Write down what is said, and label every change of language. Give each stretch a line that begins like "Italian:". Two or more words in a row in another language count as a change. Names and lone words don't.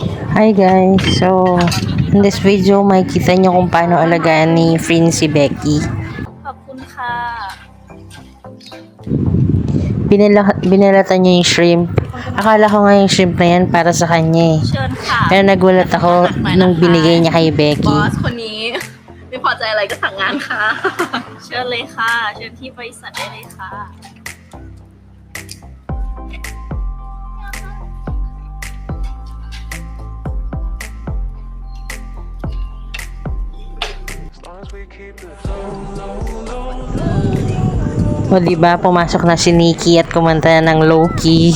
English: Hi guys, so in this video
Filipino: makikita nyo kung paano alagaan ni Frin si Becky.
Thai: ขอบคุณค่ะ
Filipino: Binalatan niya yung shrimp. Akala ko nga yung shrimp na yan para sa kanya eh.
Thai: เชิญค่ะ
Filipino: Pero nagulat ako nung binigay niya kay บ Becky.
Thai: อสคนนี้ ไม่พอใจอะไรก็สั่งงานค่ะ เชิญเลยค่ะ เชิญที่บริษัทได้เลยค่ะ
Filipino: O diba, pumasok na si Nikki at kumanta na ng low-key.